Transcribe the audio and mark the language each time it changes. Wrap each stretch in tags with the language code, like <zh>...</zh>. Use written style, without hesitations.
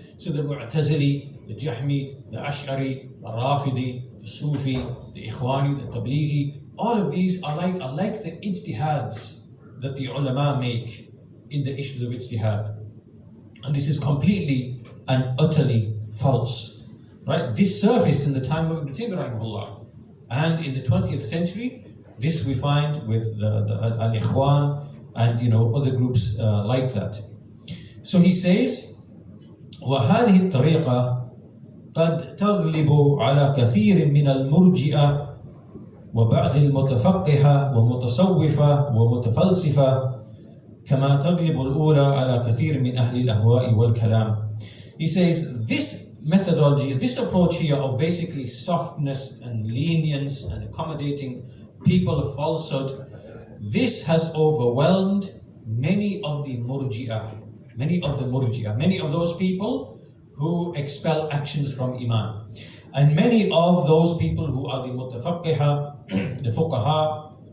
<en>So the Mu'tazili, the Jahmi, the Ash'ari, the Rafidi, the Sufi, the Ikhwani, the Tablighi, all of these are like the ijtihads that the ulama make in the issues of ijtihad. And this is completely and utterly false. Right? This surfaced in the time of Ibn Taymiyyah rahimahullah. And in the 20th century, this we find with the Al-Ikhwan and other groups like that. So he says,</en> <ar>وهذه الطريقة قد تغلب على كثير من المرجئة وبعض المتفقهة ومتصوفة ومتفلسفة كما تغلب الأولى على كثير من أهل الأهواء والكلام.</ar> <en>He says this methodology, this approach here of basically softness and lenience and accommodating people of falsehood, this has overwhelmed many of the murji'ah, many of those people who expel actions from Imam, and many of those people who are the mutafaqqiha, the fuqaha,</en>